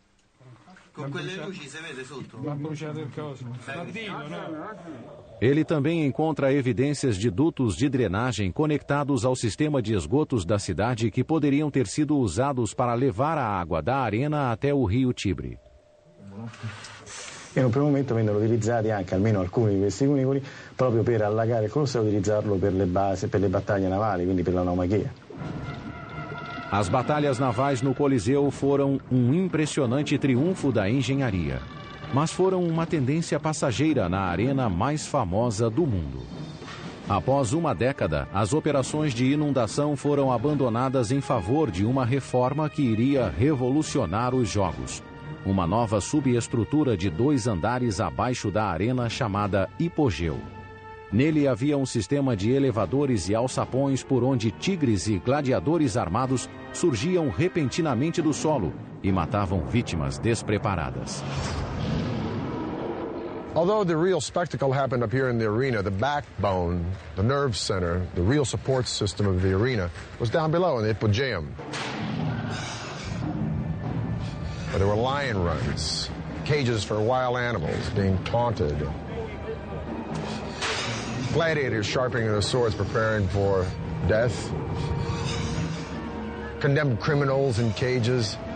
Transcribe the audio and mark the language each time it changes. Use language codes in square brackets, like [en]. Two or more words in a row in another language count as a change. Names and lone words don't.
[pt] Ele também encontra evidências de dutos de drenagem conectados ao sistema de esgotos da cidade que poderiam ter sido usados para levar a água da arena até o rio Tibre. [it] E in un primo momento vennero utilizzati anche almeno alcuni di questi cunicoli proprio per allagare il Colosseo e utilizzarlo per le basi, per le battaglie navali, quindi per la naumachia. [pt] As batalhas navais no Coliseu foram um impressionante triunfo da engenharia, mas foram uma tendência passageira na arena mais famosa do mundo. Após uma década, as operações de inundação foram abandonadas em favor de uma reforma que iria revolucionar os jogos. Uma nova subestrutura de 2 andares abaixo da arena chamada hipogeu. Nele havia um sistema de elevadores e alçapões por onde tigres e gladiadores armados surgiam repentinamente do solo e matavam vítimas despreparadas. [en] Although the real spectacle happened up here in the arena, the backbone, the nerve center, the real support system of the arena was down below in the Hippogeum. Where there were lion runs, cages for wild animals being taunted, gladiators sharpening their swords preparing for death, condemned criminals in cages.